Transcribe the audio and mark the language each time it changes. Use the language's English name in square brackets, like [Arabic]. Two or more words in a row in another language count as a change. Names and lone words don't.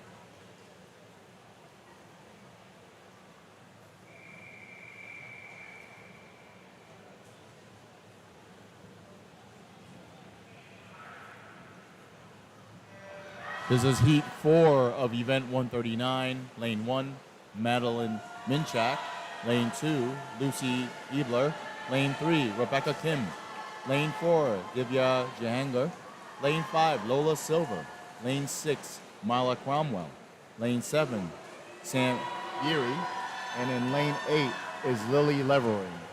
[English] This is Heat 4 of Event 139. Lane 1, Madeline Minchak. Lane 2, Lucy Ebler. Lane 3, Rebecca Kim. Lane 4, Divya Jahangir. Lane 5, Lola Silver. Lane 6, Mila Cromwell. Lane 7, Sam Geary. And in lane 8 is Lily Levery.